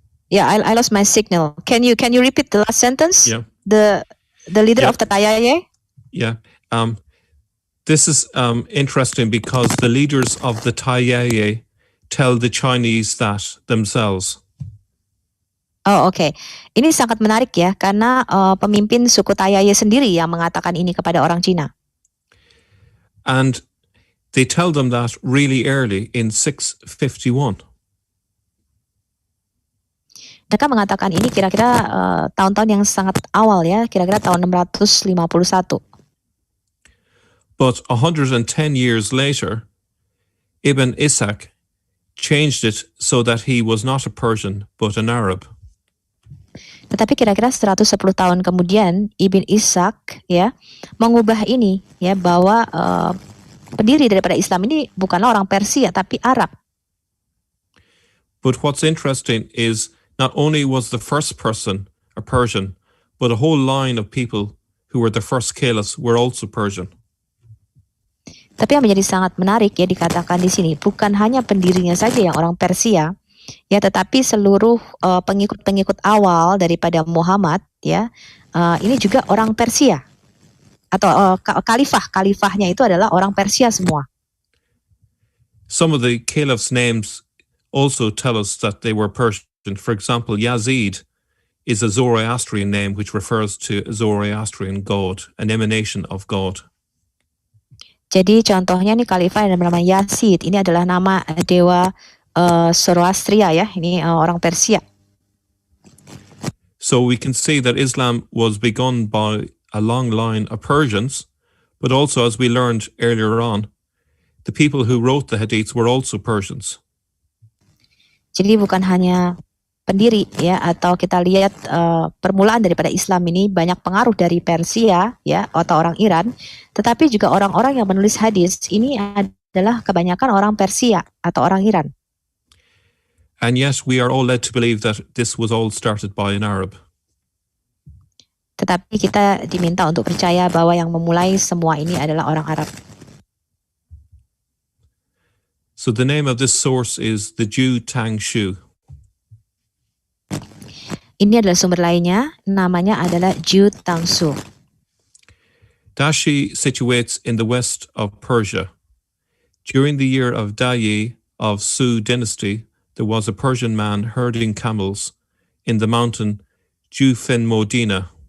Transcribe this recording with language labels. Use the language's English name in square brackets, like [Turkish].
[English] Yeah, I lost my signal. Can you repeat the last sentence? Yeah. The leader of the Tayaye? Yeah. This is interesting because the leaders of the Tayaye tell the Chinese that themselves. [Indonesian] Oh, oke. Ini sangat menarik ya, karena pemimpin suku Tayaye sendiri yang mengatakan ini kepada orang Cina. [English] And they tell them that really early in 651. [Indonesian] Mereka mengatakan ini kira-kira tahun-tahun yang sangat awal ya, kira-kira tahun 651. [English] But 110 years later, Ibn Ishaq changed it so that he was not a Persian but an Arab. [Indonesian] Tetapi kira-kira 110 tahun kemudian Ibn Ishaq ya mengubah ini ya bahwa pendiri daripada Islam ini bukanlah orang Persia tapi Arab. [English] But what's interesting is not only was the first person a Persian, but a whole line of people who were the first caliphs were also Persian. [Indonesian] Tapi yang menjadi sangat menarik ya dikatakan di sini bukan hanya pendirinya saja yang orang Persia, ya tetapi seluruh pengikut-pengikut awal daripada Muhammad ya ini juga orang Persia atau khalifahnya itu adalah orang Persia semua. [English] Some of the caliphs' names also tell us that they were Persian. For example, Yazid is a Zoroastrian name which refers to a Zoroastrian god, an emanation of God. [Indonesian] Jadi contohnya nih Khalifah yang bernama Yazid, ini adalah nama dewa Zoroastria ya, ini orang Persia. [English] So we can see that Islam was begun by a long line of Persians, but also, as we learned earlier on, the people who wrote the hadiths were also Persians. [Indonesian] Jadi bukan hanya pendiri ya, atau kita lihat permulaan daripada Islam ini banyak pengaruh dari Persia ya atau orang Iran, tetapi juga orang-orang yang menulis hadis ini adalah kebanyakan orang Persia atau orang Iran. [English] And yet we are all led to believe that this was all started by an Arab. [Indonesian] Tetapi kita diminta untuk percaya bahwa yang memulai semua ini adalah orang Arab. [English] So the name of this source is the Ju Tang Shu. [Indonesian] Ini adalah sumber lainnya, namanya adalah Ju Tang Shu. [English] Dashi situates in the west of Persia. During the year of Dayi of Su dynasty, there was a Persian man herding camels in the mountain Jufin-Modina.